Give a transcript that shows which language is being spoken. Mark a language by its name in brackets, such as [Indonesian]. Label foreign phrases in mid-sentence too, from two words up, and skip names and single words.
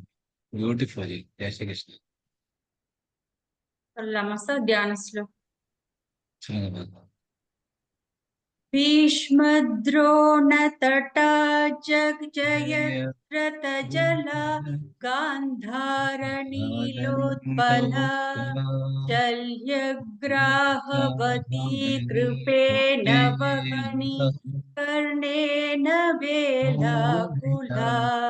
[Hindi] பியூட்டிஃபுல். जय श्री कृष्णन्. [Tamil] சொல்லலாமா சார் தியான ஸ்லோகம்? சொல்லுங்க. [Sanskrit] भीष्मद्रोणतटा जगजयद्रथजला गान्धारनीलोत्पला शल्यग्राहवती कृपेण वहनी कर्णेन वेलाकुला